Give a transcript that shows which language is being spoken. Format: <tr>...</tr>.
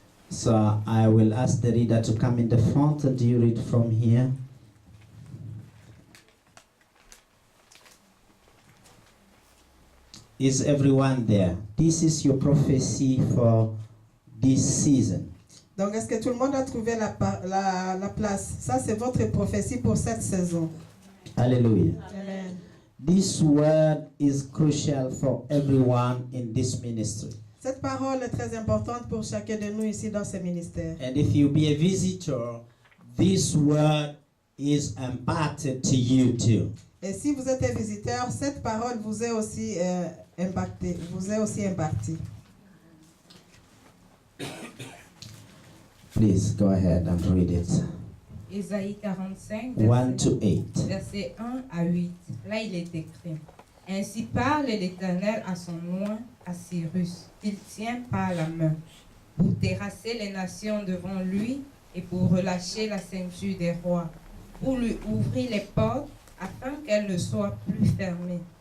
<en>So I will ask the reader to come in the front and you read from here. Is everyone there? This is your prophecy for this season.</en> <fr>Donc, est-ce que tout le monde a trouvé la place? Ça, c'est votre prophétie pour cette saison.</fr> <en>Hallelujah. Amen. This word is crucial for everyone in this ministry.</en> <fr>Cette parole est très importante pour chacun de nous ici dans ce ministère.</fr> <en>And if you be a visitor, this word is imparted to you too.</en> <fr>Et si vous êtes un visiteur, cette parole vous est aussi impactée, vous est aussi impartie.</fr> <en>Please go ahead and read it.</en> <fr>Ésaïe 45,</fr> <en>1 to 8.</en> <fr>verset 1 à 8. Là, il est écrit: Ainsi parle l'Éternel à son oint, à Cyrus, qu'il tient par la main, pour terrasser les nations devant lui et pour relâcher la ceinture des rois, pour lui ouvrir les portes afin qu'elles ne soient plus fermées.</fr>